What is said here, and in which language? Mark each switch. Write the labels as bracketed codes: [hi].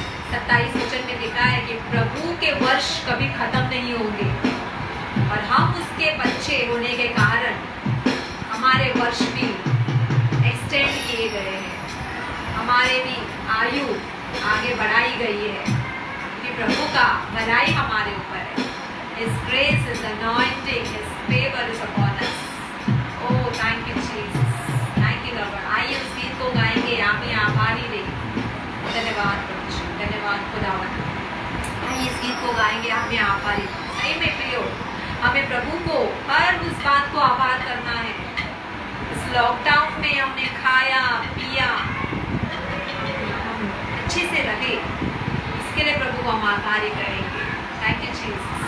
[hi] 27 वचन में लिखा है कि प्रभु के वर्ष कभी खत्म नहीं होंगे और हम उसके बच्चे होने के कारण हमारे वर्ष भी एक्सटेंड किए गए हैं, हमारे भी आयु आगे बढ़ाई गई है कि प्रभु का भलाई हमारे ऊपर है। [en] His grace is anointing, His favor is upon us. Oh, thank you Jesus, thank you Lord। [hi] आइए उस गीत को गाएंगे, हमें आभारी रे। धन्यवाद प्रभु, धन्यवाद खुदावन। आइए इस गीत को गाएंगे, हमें आभारी। सही में प्रियो, हमें प्रभु को हर उस बात को आभार करना है। इस लॉकडाउन में हमने खाया पिया, अच्छे से रहे, इसके लिए प्रभु को हम आभारी करेंगे। [en] Thank you Jesus.